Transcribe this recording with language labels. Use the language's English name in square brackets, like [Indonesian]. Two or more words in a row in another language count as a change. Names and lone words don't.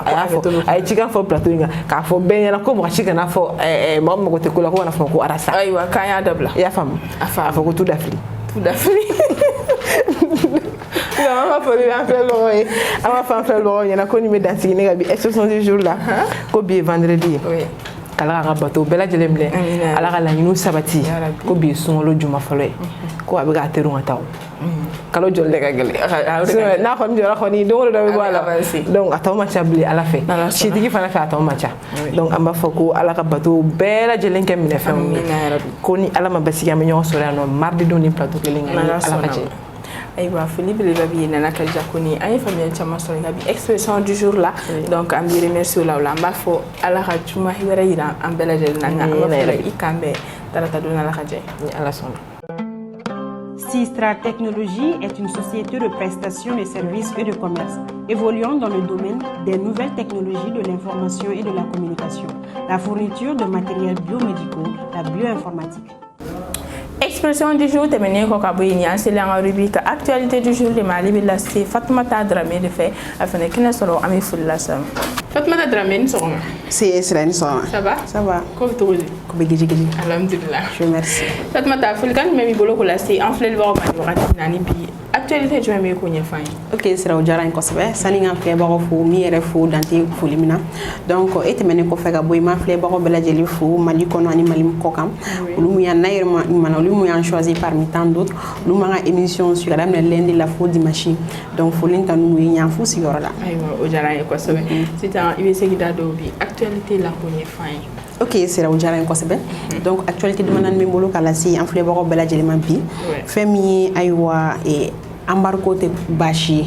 [Bambara] a ye cikan fɔ plateau in kan k'a fɔ bɛɛ ɲɛna ko mɔgɔ si kana fɔ mɔgɔ min mago tɛ ko la ko kana fɔ ko arasa ayiwa k'an y'a dabila i y'a faamu a fɔ ko tu dafili an b'a fɔ an filɛbagaw ɲɛna ko nin bɛ dansigi ne ka bi [French] expression du jour [Bambara] la ko bi ye vendredi ye k'Ala k'a ka bato bɛɛ lajɛlen minɛ Ala ka laɲiniw sabati ko bi ye sunkalo juma fɔlɔ ye ko a bɛ k'a teru ka taa kalo jɔli de ka gɛlɛn n'a kɔni jɔra kɔni don o don dɔ bɛ bɔ a la donc a tɔ ma ca bilen Ala fɛ sitigi fana fɛ a tɔ ma ca donc an b'a fɔ ko Ala ka bato bɛɛ lajɛlen kɛ minɛfɛnw ye ko ni Ala ma basigi an bɛ ɲɔgɔn sɔrɔ yan nɔ mardi don ni plateau kelen kan Ala ka jɛ. Ayiwa foli belebele bɛ yen Nana Kadija Kone an ye faamuyali caman sɔrɔ nka bi [French] expression du jour [Bambara] la donc an b'i remercier o la an b'a fɔ Ala ka juma wɛrɛ yira an bɛɛ lajɛlen na nka an b'a fɔ i kan bɛɛ tarata don Ala ka jɛ ni Ala sɔnna. [French] Sistra Technologies est une société de prestation de services et de commerce évoluant dans le domaine des nouvelles technologies de l'information et de la communication, la fourniture de matériels biomédicaux, la bioinformatique. Expression du jour [Bambara] tɛmɛnen kɔ ka bɔ yen an selen an ka [French] rubrique actualité du jour [Bambara] de ma ale bɛ lase Fatumata Dramé de fɛ a fana kɛnɛ sɔrɔ an bɛ foli lase ma. Fatumata Dramé ni sɔgɔma. C'est Esra ni sɔgɔma. [French] Ça va? Ça va. [Bambara] Ko bɛ cogo di? Ko bɛ gijigiji. [Arabic] Alhamdulillah. [French] Je remercie. [Bambara] Fatumata folikan jumɛn b'i bolo k'o lase an filɛlibagaw ma nin wagati in na ni bi actualité jumɛn bɛ k'o ɲɛfɔ an ye? Ok Esra o diyara n ye kosɛbɛ sani n ka filɛbagaw fo min yɛrɛ fo dante foli min na donc e tɛmɛnen kɔfɛ ka bɔ yen n ma filɛbagaw bɛɛ lajɛlen fo Mali kɔnɔ ani Mali kɔ kan olu mun y'an nahirimɛ ɲuman na olu mun y'an choisi [French] parmi tant d'autres [Bambara] olu m'an ka émission suivre ka daminɛ lundi la fo dimanche donc foli ta n'u ye ɲan fu sigiyɔrɔ la. Ayiwa o diyara n ye kosɛbɛ sisan i bɛ se k'i da don bi actualité la k'o ɲɛfɔ an ye. Ok Sera o diyara n ye kosɛbɛ donc actualité damadɔni bɛ n bolo k'a lase an filɛbagaw bɛɛ lajɛlen ma bi fɛn min ye ayiwa embargo tɛ baasi ye